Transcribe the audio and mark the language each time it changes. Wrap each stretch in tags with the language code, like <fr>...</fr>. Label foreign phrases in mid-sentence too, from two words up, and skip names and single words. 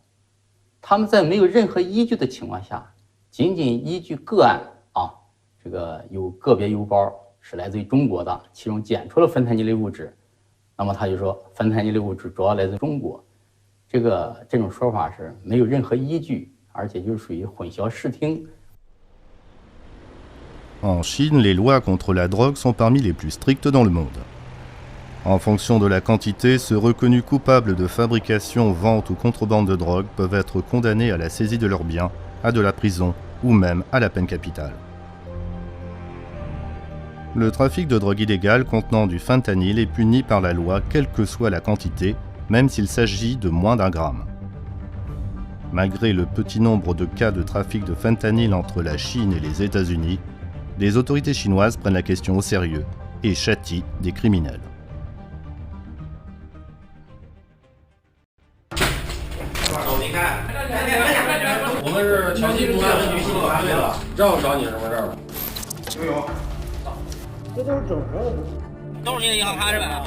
<zh>他们在没有任何依据的情况下，仅仅依据个案啊，这个有个别邮包是来自于中国的，其中检出了芬太尼类物质，那么他就说芬太尼类物质主要来自中国，这种说法是没有任何依据，而且就是属于混淆视听。</zh> <fr>En Chine, les lois contre la drogue sont parmi les plus strictes dans le monde. En fonction de la quantité, ceux reconnus coupables de fabrication, vente ou contrebande de drogue peuvent être condamnés à la saisie de leurs biens, à de la prison ou même à la peine capitale. Le trafic de drogue illégale contenant du fentanyl est puni par la loi quelle que soit la quantité, même s'il s'agit de moins d'1 gramme. Malgré le petit nombre de cas de trafic de fentanyl entre la Chine et les États-Unis, les autorités chinoises prennent la question au sérieux et châtient des criminels.</fr> <zh>我们是桥西公安分局西警大队的，知道找你什么事儿吗？没有。这都是整合的。都是你的银行卡是吧？</zh>